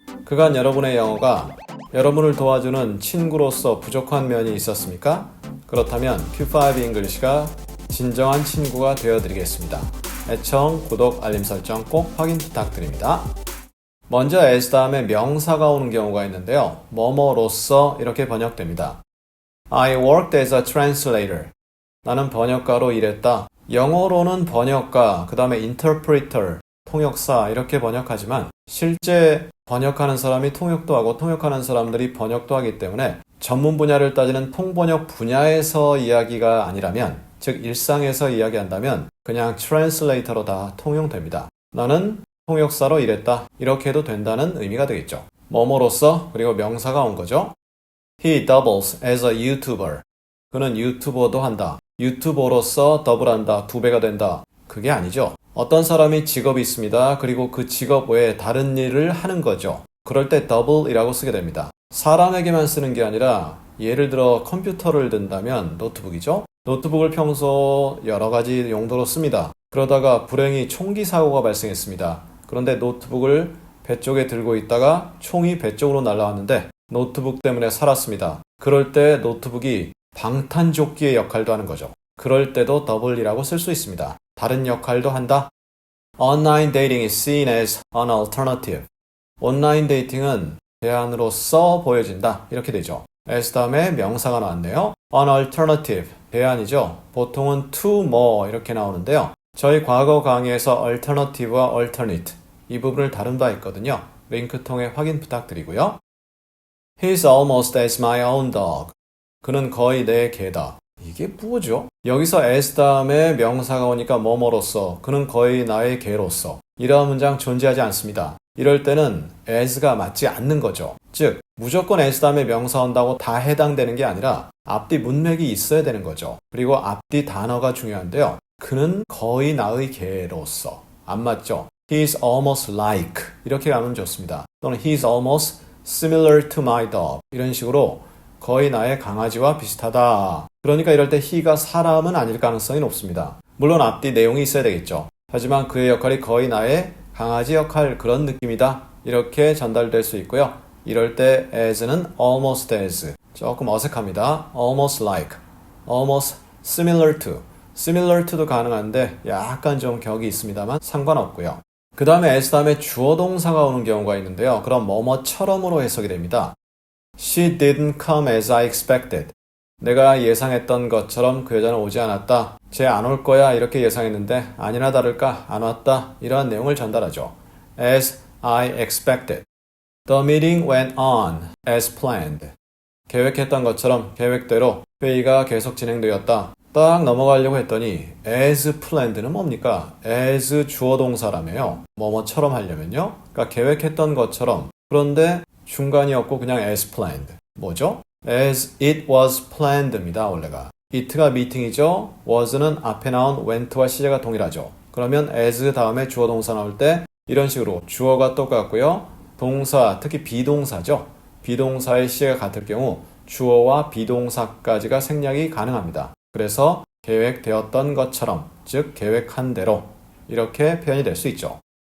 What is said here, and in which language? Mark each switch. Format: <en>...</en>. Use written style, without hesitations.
<ko>그간 여러분의 영어가 여러분을 도와주는 친구로서 부족한 면이 있었습니까? 그렇다면 Q5 English가 진정한 친구가 되어드리겠습니다. 애청, 구독, 알림 설정 꼭 확인 부탁드립니다. 먼저 as 다음에 명사가 오는 경우가 있는데요. 뭐뭐로서 이렇게 번역됩니다.</ko> <en>I worked as a translator.</en> <ko>나는 번역가로 일했다. 영어로는 번역가, 그 다음에 interpreter, 통역사 이렇게 번역하지만 실제 번역하는 사람이 통역도 하고 통역하는 사람들이 번역도 하기 때문에 전문 분야를 따지는 통번역 분야에서 이야기가 아니라면, 즉 일상에서 이야기한다면 그냥 translator로 다 통용됩니다. 나는 통역사로 일했다. 이렇게 해도 된다는 의미가 되겠죠. 뭐뭐로서 그리고 명사가 온 거죠.</ko> <en>He doubles as a YouTuber.</en> <ko>그는 유튜버도 한다. 유튜버로서 더블한다. 2배가 된다. 그게 아니죠. 어떤 사람이 직업이 있습니다. 그리고 그 직업 외에 다른 일을 하는 거죠. 그럴 때 double이라고 쓰게 됩니다. 사람에게만 쓰는 게 아니라 예를 들어 컴퓨터를 든다면 노트북이죠. 노트북을 평소 여러 가지 용도로 씁니다. 그러다가 불행히 총기 사고가 발생했습니다. 그런데 노트북을 배 쪽에 들고 있다가 총이 배 쪽으로 날아왔는데 노트북 때문에 살았습니다. 그럴 때 노트북이 방탄조끼의 역할도 하는 거죠. 그럴 때도 더블이라고 쓸 수 있습니다. 다른 역할도 한다.</ko> <en>Online dating is seen as an alternative.</en> <ko>온라인 데이팅은 대안으로서 보여진다. 이렇게 되죠. as 다음에 명사가 나왔네요.</ko> <en>An alternative,</en> <ko>대안이죠. 보통은 to more 이렇게 나오는데요. 저희 과거 강의에서 alternative와 alternate 이 부분을 다룬 바 있거든요. 링크 통해 확인 부탁드리고요.</ko> <en>He's almost as my own dog.</en> <ko>그는 거의 내 개다. 이게 뭐죠? 여기서 as 다음에 명사가 오니까 뭐뭐로서, 그는 거의 나의 개로서. 이러한 문장 존재하지 않습니다. 이럴 때는 as가 맞지 않는 거죠. 즉, 무조건 as 다음에 명사 온다고 다 해당되는 게 아니라 앞뒤 문맥이 있어야 되는 거죠. 그리고 앞뒤 단어가 중요한데요. 그는 거의 나의 개로서. 안 맞죠?</ko> <en>He's almost like.</en> <ko>이렇게 가면 좋습니다.</ko> <en>또는 He's almost similar to my dog.</en> <ko>이런 식으로 거의 나의 강아지와 비슷하다. 그러니까 이럴 때 he가 사람은 아닐 가능성이 높습니다. 물론 앞뒤 내용이 있어야 되겠죠. 하지만 그의 역할이 거의 나의 강아지 역할, 그런 느낌이다. 이렇게 전달될 수 있고요. 이럴 때 as는</ko> <en>almost as.</en> <ko>조금 어색합니다.</ko> <en>almost like, almost similar to.</en> <ko>similar to도 가능한데 약간 좀 격이 있습니다만 상관없고요. 그 다음에 as 다음에 주어 동사가 오는 경우가 있는데요. 그럼 뭐뭐처럼으로 해석이 됩니다.</ko> <en>She didn't come as I expected.</en> <ko>내가 예상했던 것처럼 그 여자는 오지 않았다. 쟤 안 올 거야 이렇게 예상했는데 아니나 다를까 안 왔다. 이러한 내용을 전달하죠.</ko> <en>As I expected. The meeting went on as planned.</en> <ko>계획했던 것처럼 계획대로 회의가 계속 진행되었다. 딱 넘어가려고 했더니</ko> <en>as planned</en> <ko>는 뭡니까? as 주어 동사라며요. 뭐뭐처럼 하려면요. 그러니까 계획했던 것처럼. 그런데 중간이 없고 그냥</ko> <en>as planned.</en> <ko>뭐죠?</ko> <en>as it was planned입니다.</en> <ko>원래가. it가 미팅이죠. was는 앞에 나온 went와 시제가 동일하죠. 그러면 as 다음에 주어 동사 나올 때 이런 식으로 주어가 똑같고요. 동사, 특히 비동사죠. 비동사의 시제가 같을 경우 주어와 비동사까지가 생략이 가능합니다. 그래서 계획되었던 것처럼, 즉 계획한 대로 이렇게 표현이 될 수 있죠.</ko>